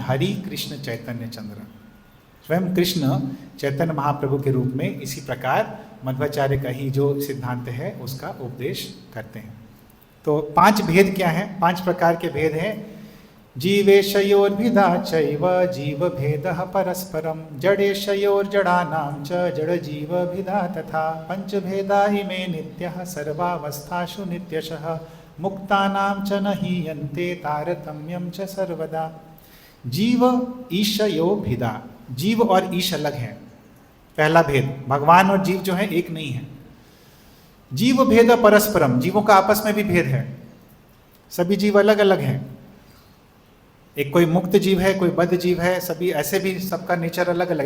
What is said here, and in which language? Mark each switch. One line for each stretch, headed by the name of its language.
Hindi: हरि कृष्ण चैतन्य चंद्र, स्वयं कृष्ण चैतन्य महाप्रभु के रूप में इसी प्रकार मध्वाचार्य का ही जो सिद्धांत है उसका उपदेश करते हैं। तो 5 भेद क्या हैं? 5 प्रकार के भेद हैं।
Sanskrit: जीवेशयोर्भिदा चैव जीव भेदः परस्परम, जड़ेशयोर्जड़ानां च जड़ जीव भिदा तथा। पंचभेदा इमे नित्यः सर्वावस्थासु नित्यशः, मुक्तानां च न हीयन्ते तारतम्यं च सर्वदा। जीव ईशयो भिदा,
Hindi: जीव और ईश अलग है। पहला भेद, भगवान और जीव जो है एक नहीं है।
Sanskrit: जीव भेद परस्परम,
Hindi: जीवों का आपस में भी भेद है, सभी जीव अलग अलग हैं। एक कोई मुक्त जीव है, कोई बद्ध जीव है, सभी ऐसे भी सबका नेचर अलग अलग।